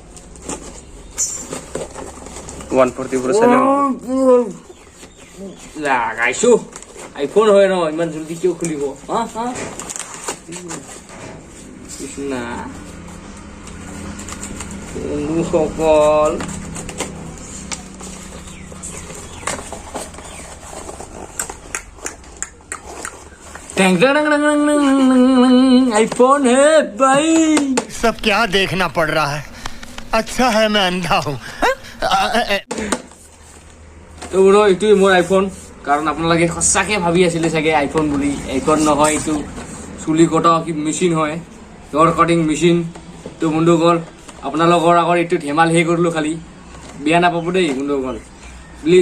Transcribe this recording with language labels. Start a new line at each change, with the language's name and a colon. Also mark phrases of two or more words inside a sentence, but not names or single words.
Assamese: 140% লাগাইছো iPhone হয় ন, ইমান জলদি কিয় খুলিব? কৃষ্ণা বন্ধুসকল iPhone
Hindi: है भाई। सब क्या देखना पड़ रहा है? अच्छा है मैं अंधा हूँ।
Assamese: তো এইটোৱে মোৰ iPhone। কাৰণ আপোনালোকে সঁচাকে ভাবি আছিলে চাগে iPhone বুলি। iPhone নহয়, এইটো চুলি কটা কি মেচিন হয়,
English: hair cutting machine.
Assamese: তো বন্ধুসকল আপোনালোকৰ আগত এইটো ধেমালি কৰিলো, খালি বেয়া নাপাব দেই বন্ধুসকল প্লিজ।